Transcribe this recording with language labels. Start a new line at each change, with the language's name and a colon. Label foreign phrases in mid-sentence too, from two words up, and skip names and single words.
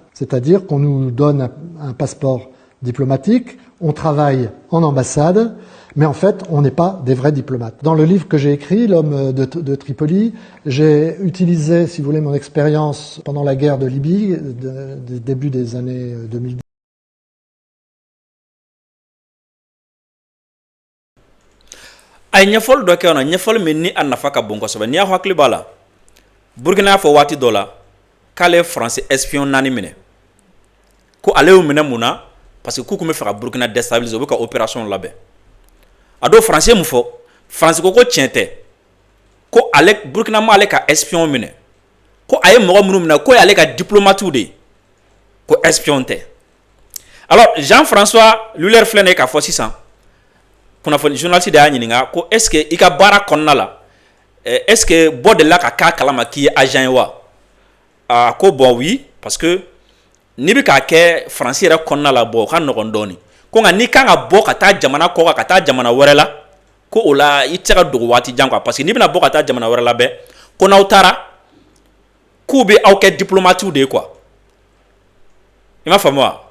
French: C'est-à-dire qu'on nous donne un passeport diplomatique, on travaille en ambassade, mais en fait, on n'est pas des vrais diplomates. Dans le livre que j'ai écrit, L'homme de Tripoli, j'ai utilisé, si vous voulez, mon expérience pendant la guerre de Libye, début des années 2010.
Bambara: ay ɲɛfɔli dɔ kɛ na ɲɛfɔli min ni a nafa ka bon kosɛbɛ n'i y'a hakili b'a la Burkina y'a fɔ waati dɔ la k'ale
French: français espion
Bambara: 4 minɛ ko ale y'u minɛ mun na
French: parce que
Bambara: k'u tun bɛ fɛ ka Burkina déstabiliser u bɛ ka opération labɛn a don français mun fɔ français ko tiɲɛ tɛ ko ale Burkina ma ale ka espion minɛ ko a ye mɔgɔ minnu minɛ ko y'ale ka diplomatiw de ye ko espion tɛ alors Jean-François Luller filɛ nin ye k'a fɔ sisan kunnafoni journaliste de y'a ɲininka ko
French: est-ce que
Bambara: i ka baara kɔnɔna la
French: est-ce que
Bambara: bɔ de la ka k'a kalama k'i ye agent ye wa a ko
French: bon oui parce que
Bambara: n'i bɛ k'a kɛ faransi yɛrɛ kɔnɔna la bon o ka nɔgɔn dɔɔni ko nka n'i kan ka bɔ ka taa jamana kɔ kan ka taa jamana wɛrɛ la ko o la i tɛ se ka dogo waati jan
French: quoi parce que
Bambara: n'i bɛna bɔ ka taa jamana wɛrɛ la bɛɛ ko n'aw taara k'u bɛ aw kɛ diplomatiw de ye quoi i m'a faamu wa